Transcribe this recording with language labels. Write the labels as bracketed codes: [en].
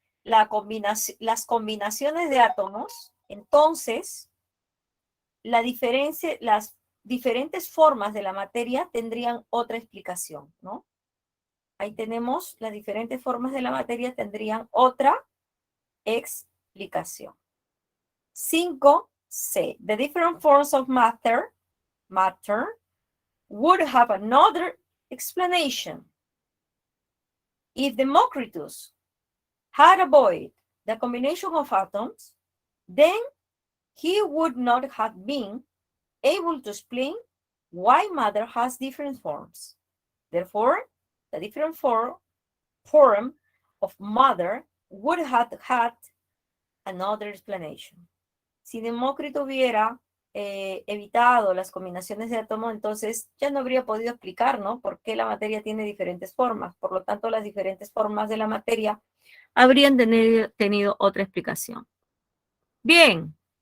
[es] Las combinaciones de átomos, entonces las diferentes formas de la materia tendrían otra explicación, ¿no? Ahí tenemos las diferentes formas de la materia tendrían otra explicación. 5C. [en] The different forms of matter would have another explanation. If Democritus had avoided the combination of atoms, then he would not have been able to explain why matter has different forms. Therefore, the different form of matter would have had another explanation. [es] Si Demócrito hubiera evitado las combinaciones de átomos, entonces ya no habría podido explicar, ¿no? Por qué la materia tiene diferentes formas. Por lo tanto, las diferentes formas de la materia habrían tenido otra explicación. Bien.